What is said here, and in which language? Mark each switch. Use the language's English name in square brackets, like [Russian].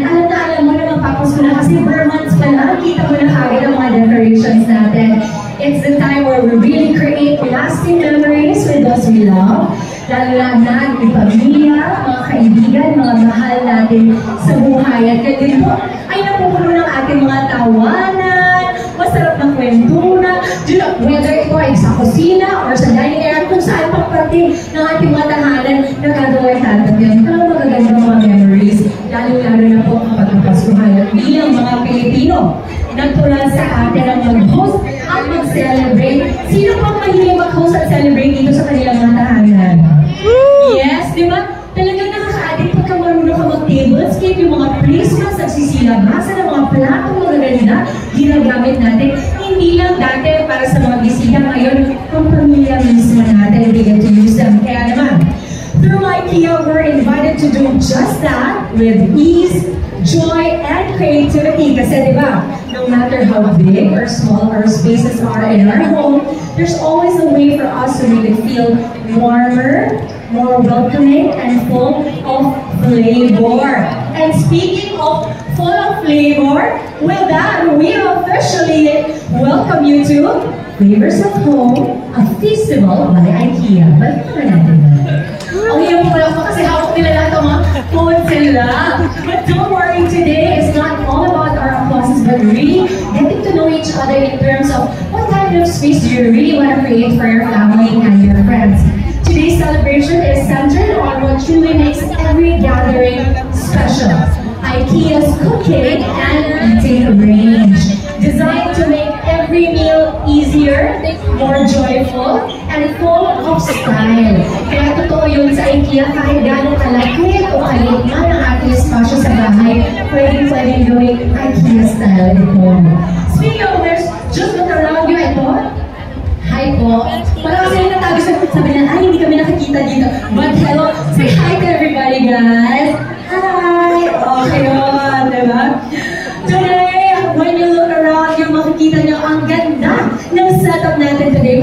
[Filipino] Alam mo na magpapasko na kasi months pa lang, kita mo na kagad ang mga decorations natin. [English] It's the time where we really create lasting memories with those we love. [Filipino] Lalo na yung pamilya, mga kaibigan, mga mahal natin sa buhay. At ganyan po ay napupuno ng ating mga tawanan, masarap na kwentunan, whether ito ay sa kusina or sa dining area, kung saan pang parte ng ating mga tahanan na gagawin natin yan. Pero magagandang mga memories, lalo-lalo na po kapag napasuhan. At bilang mga Pilipino, nagtulad sa atin ang mag-host at mag-celebrate. Sino pang mahilig mag-host at celebrate dito sa kanilang mga tahanan? Yes, di ba? Talagang nakaka-addict pagka marunong ka mag-tablescape, yung mga placements, nagsisilabasan ng mga platong magaganda, ginagamit natin. Hindi lang dati para sa mga bisita, ngayon, ang pamilya mismo natin, [English] they get to use them. [Filipino] Kaya naman, [English] through IKEA, we're invited to do just that with ease, joy, and creativity. [Filipino] Kasi di ba, [English] no matter how big or small our spaces are in our home, there's always a way for us to make it feel warmer, more welcoming, and full of flavor. And speaking of full of flavor, with that, we officially welcome you to Flavors of Home, a festival by IKEA. [Filipino] Balik naman natin. Ang iyong pala pa kasi hawak nila lahat ang mga phone sila. [English] But don't worry, today is not all about our applauses, but really getting to know each other in terms of what kind of space do you really want to create for your family and your friends. Today's celebration is centered on what truly makes every gathering special. IKEA's cooking and eating range, designed to make every meal easier, more joyful, and full of style. [Filipino] Kaya totoo yun sa IKEA, kahit gano'ng kalaki o kalit na ang ating espasyo sa bahay, pwedeng gawin IKEA style ito. [English] Speaking of which, just look around you, ito. Hi po. [Filipino] Parang kasi natabi sabi na, ay, hindi kami nakikita dito. [English] But hello, say hi to everybody, guys. Hi! [Filipino] Okay yun, diba? [English] Today, when you look around, [Filipino] yung makikita nyo ang ganda ng setup natin today.